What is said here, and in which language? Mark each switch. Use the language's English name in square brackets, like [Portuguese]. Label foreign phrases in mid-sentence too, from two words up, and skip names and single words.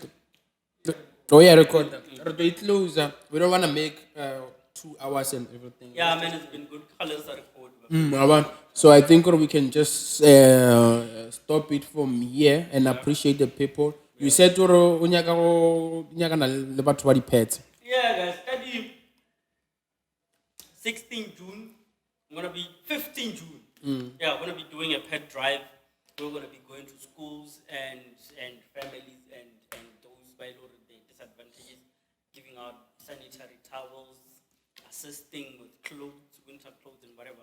[English] Oh yeah, record. We don't wanna make 2 hours and everything. Yeah, man, it's been good. Colors are recorded. So I think we can just stop it from here and appreciate the people. You said [Northern Sotho] unyaka na le batho ba di-pets. [English] Yeah, guys, study 16 June. I'm gonna be 15 June. Yeah, I'm gonna be doing a pet drive. We're gonna be going to schools and families and those by the disadvantages, giving out sanitary towels, assisting with clothes, winter clothes and whatever.